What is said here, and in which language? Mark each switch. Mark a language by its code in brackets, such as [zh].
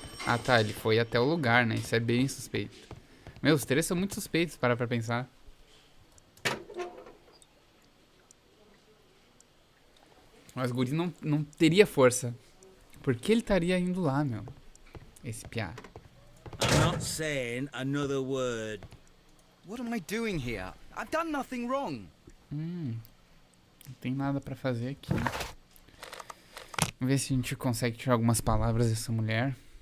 [pt] Ah, tá, ele foi até o lugar, né? Isso é bem suspeito. Meu, os três são muito suspeitos, para pra pensar. Mas o guri não teria força. Por que ele estaria indo lá, meu? Esse piá. [en] I'm not saying another word. What am I doing here? I've done nothing wrong. [pt] Não tem nada pra fazer aqui. Vamos ver se a gente consegue tirar algumas palavras dessa mulher.